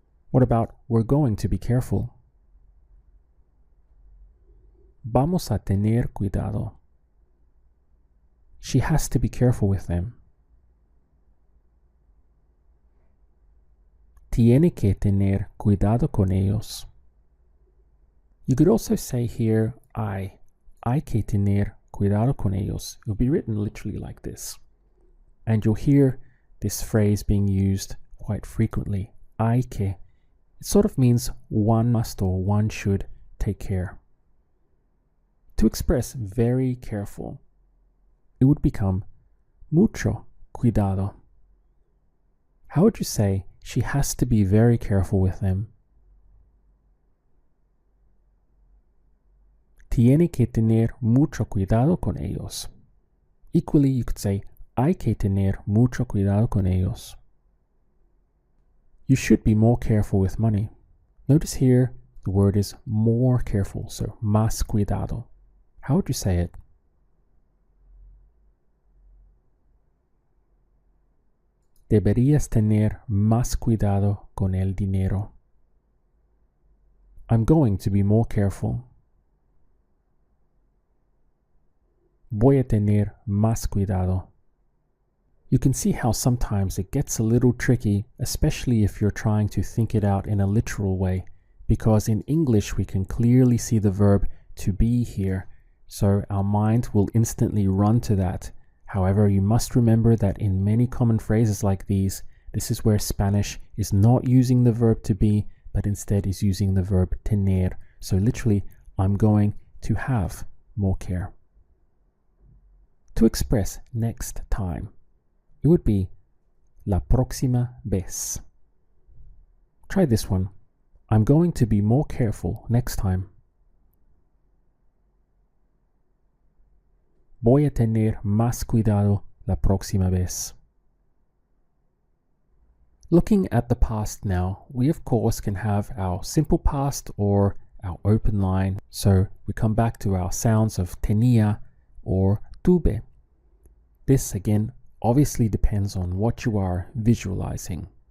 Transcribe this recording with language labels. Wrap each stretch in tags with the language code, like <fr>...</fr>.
<en>What about we're going to be careful?</en> <es>Vamos a tener cuidado.</es> <en>She has to be careful with them.</en> <es>Tiene que tener cuidado con ellos.</es> <en>You could also say here,</en> <es>hay que tener cuidado con ellos.</es> <en>It will be written literally like this. And you'll hear this phrase being used quite frequently. Hay que. It sort of means one must or one should take care. To express very careful, it would become mucho cuidado. How would you say she has to be very careful with them?</en> <es>Tiene que tener mucho cuidado con ellos.</es> <en>Equally, you could say</en> <es>hay que tener mucho cuidado con ellos.</es> <en>You should be more careful with money. Notice here the word is more careful, so más cuidado. How would you say it?</en> <es>Deberías tener más cuidado con el dinero.</es> <en>I'm going to be more careful.</en> <es>Voy a tener más cuidado.</es> <en>You can see how sometimes it gets a little tricky, especially if you're trying to think it out in a literal way, because in English we can clearly see the verb to be here, so our mind will instantly run to that. However, you must remember that in many common phrases like these, this is where Spanish is not using the verb to be, but instead is using the verb tener. So literally, I'm going to have more care. To express next time, it would be la próxima vez. Try this one. I'm going to be more careful next time.</en> <es>Voy a tener más cuidado la próxima vez.</es> <en>Looking at the past now, we of course can have our simple past or our open line. So we come back to our sounds of tenía or tuve. This again obviously depends on what you are visualizing.</en>